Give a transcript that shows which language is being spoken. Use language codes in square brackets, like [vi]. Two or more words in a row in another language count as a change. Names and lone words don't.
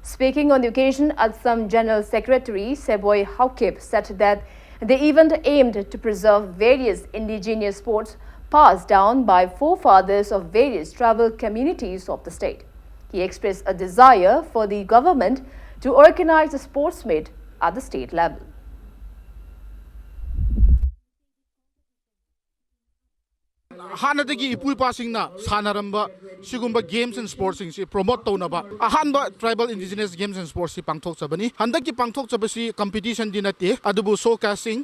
[en] Speaking on the occasion, Assam General Secretary Seboy Haukip said that the event aimed to preserve various indigenous sports passed down by forefathers of various tribal communities of the state. He expressed a desire for the government to organize a sports meet at the state level. [mni] হান্দগী ইপুইপাশিংনা শানারম্বা শিগুম্বা [en] games and sports [mni] শিংশি প্রমোট তৌনবা অহানবা [en] tribal indigenous games and sports [mni] শি পাংথোকচবনি হন্দকী পাংথোকচবসি কম্পিটিশন দি নতে অদুবু [en] show casting